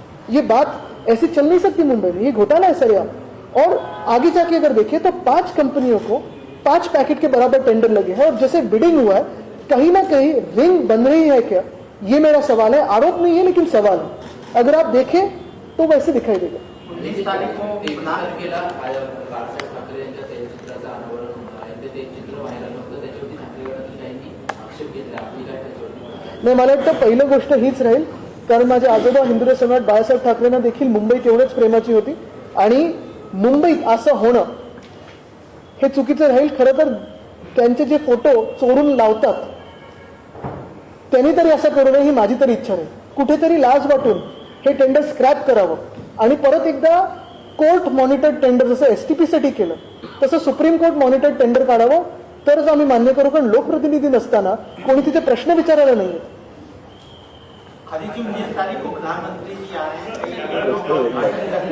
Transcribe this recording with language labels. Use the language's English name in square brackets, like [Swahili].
[Hindi] ये बात ऐसी चल नहीं सकती मुंबई में, ये घोटाला है सरेआम। और आगे जाके अगर देखें तो 5 कंपनियों को 5 पैकेट के बराबर टेंडर लगे हैं, और जैसे बिडिंग हुआ है कहीं ना कहीं रिंग बन रही है क्या, ये मेरा सवाल है। आरोप नहीं है लेकिन सवाल है, अगर आप देखें तो वैसे दिखाई देगा। 19 तारीख को [Marathi] 23 तारखेला बाळासाहेब ठाकरे यांच्या तैलचित्राचं अनावरण होणार आहे. ते तैलचित्र व्हायरल होतं, त्याच्यावरती ठाकरे गटातील काहींनी आक्षेप घेतला. आपली काय त्याच्यावरती? नाही, मला वाटतं पहिलं गोष्ट हीच राहील, कारण माझे आजोबा हिंदू सम्राट बाळासाहेब ठाकरेंना देखील मुंबई तेवढंच प्रेमाची होती, आणि मुंबईत असं होणं हे चुकीचं राहील। खरं तर त्यांचे जे फोटो चोरून लावतात त्यांनी तरी असं करू नये ही माझी तरी इच्छा नाही। कुठेतरी लाज वाटून हे टेंडर स्क्रॅप करावं आणि परत एकदा कोर्ट मॉनिटर्ड टेंडर जसं एसटीपी साठी केलं तसं सुप्रीम कोर्ट मॉनिटर्ड टेंडर काढावं, तरच आम्ही मान्य करू। कारण लोकप्रतिनिधी नसताना कोणी तिथे प्रश्न विचारायला नाहीये। [Hindi] खाली की 19 तारीख को प्रधानमंत्री जी आ रहे हैं,